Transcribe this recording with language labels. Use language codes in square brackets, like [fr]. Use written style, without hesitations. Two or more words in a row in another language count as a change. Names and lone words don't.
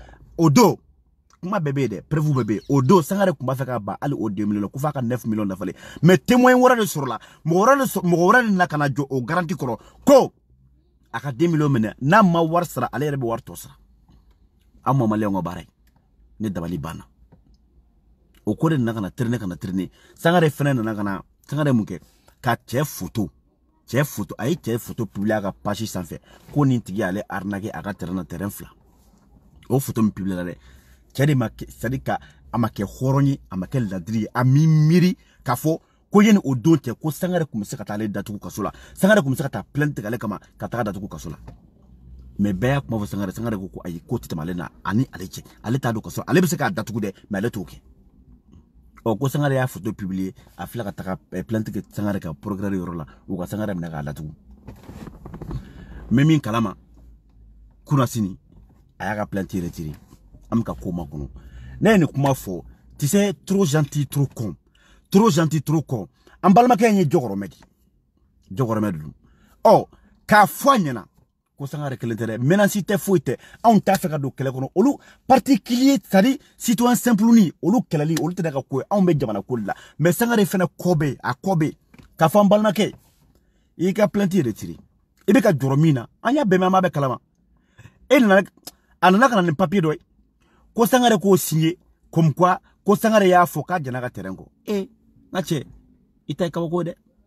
[bm] kuma bɛɛ bɛ yen dɛ preuve bɛɛ bɛ yen o don Sangare kun b'a fɛ ka ban hali o 2 millions ko f'a ka 9 millions dafalen mais témoin wɛrɛ de sɔrɔla mɔgɔ wɛrɛ de nana ka na jɔ o garantie kɔrɔ ko a ka 2 millions minɛ n'a ma wari sara ale yɛrɛ bɛ wari tɔ sara an ma maliyɛnw ka baara ye ne dabali banna o ko de nana ka na traîner Sangare fɛnɛ nana ka na Sangare mun kɛ ka cɛ photo a ye cɛ [fr] photo publier [bm] a ka page sanfɛ ko nin tigi ale arnaqué a ka terrain fila o photo min publier la dɛ cɛ de ma kɛ [fr] c'est à dire [bm] ka a ma kɛ hɔrɔn ye a ma kɛ ladiri ye a mi miiri k'a fɔ ko yani o don cɛ ko Sangare kun bɛ se ka taa ale datugu kaso la Sangare kun bɛ se ka taa plainte tigɛ ale kama ka taga datugu kaso la mais bɛɛ y'a kuma fɔ Sangare ko ayi ko tɛ tɛmɛ ale na ani ale cɛ ale t'a don kaso ale bɛ se k'a datugu dɛ mais ale t'o kɛ ko Sangare y'a photo publier a filɛ ka taga plainte kɛ Sangare ka procureur yɔrɔ la u ka Sangare minɛ k'a datugu mais min kalama kunasini a y'a ka [fr] plainte retiré [bm] an bɛ ka ko makɔnɔ ne ye nin kuma fɔ [fr] tu sais trop gentil trop con [bm] an balimakɛ in ye jɔkɔrɔmɛ de don k'a fɔ a ɲɛna ko Sangare kelen tɛ dɛ menace tɛ foyi tɛ anw t'a fɛ ka don kɛlɛ kɔnɔ olu particulier [fr] c'est à dire citoyen simple [bm] ni olu kɛlɛli olu tɛ ka ko ye anw bɛ jamana ko de la mais Sangare fɛnɛ kɔ bɛ k'a fɔ an balimakɛ i ka [fr] plainte retiré [bm] i bɛ ka jɔrɔ min na an y'a bɛɛ mɛn an b'a bɛɛ kalama a nana ka na nin papier dɔ ye ko Sangare k'o signé [fr] comme quoi [bm] ko Sangare y'a fɔ k'a jɛna ka terrain kɔ n ka cɛ i ta ye kabako ye dɛ